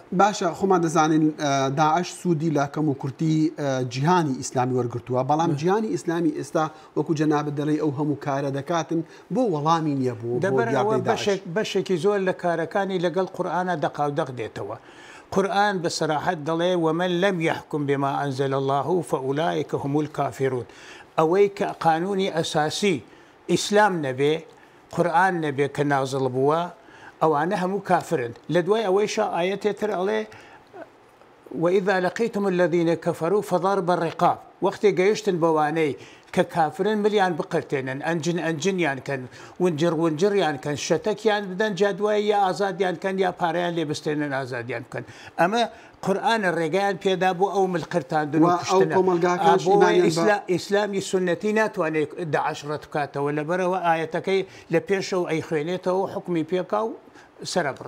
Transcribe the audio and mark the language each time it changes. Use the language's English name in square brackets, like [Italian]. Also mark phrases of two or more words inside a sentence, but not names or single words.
[Central Kurdish] باشە خۆمان دەزانین داعش سوودی لە کەم و کورتی جیهانی ئیسلامی وەرگرتووە بەڵام جیهانی ئیسلامی ئێستا وەکو جەنابەت دەڵێ ئەو هەموو کارە دەکاتن بۆ وەڵامی نییە بوو دەبەرەوە بەشێکی زۆر لە کارەکانی لەگەڵ قورئانە دەقاودەق دێتەوە قورئان بەسەراحەت دەڵێ [Arabic] ومن لم يحكم بما أنزل الله فأولئك هم الكافرون [Central Kurdish] ئەوەی کە قانونی ئەساسی ئیسلام نەبێ قورئان نەبێ کە نازڵ بووە ئەوانە هەموو کافرن لە دوای ئەوەیشە ئاەتێتر ئەڵێ [Arabic] وإذا لقيتم الذين كفروا فضرب الرقاب [Central Kurdish] وەختی گەیشتن بەوانەی کە کافرن ملیان بقرتێنن ئەنجنیان کەن ونجڕیان کەن شەتەکیان بدەن جادوای یا ئازادیان کەن یا پارەیان لێ بستێنن ئازادیان بکەن ئەمە قورئانە ڕێگەیان پێدا بۆ ئەو ملقرتاندن و ئیسلامی سنەتی ناتوانێت داعش ڕەت بکاتەوە لەبەرەوە ئاەتەکەی لە پێشەوە ئەی خوێنێتەوە حکمی پێکا و سرە بڕێ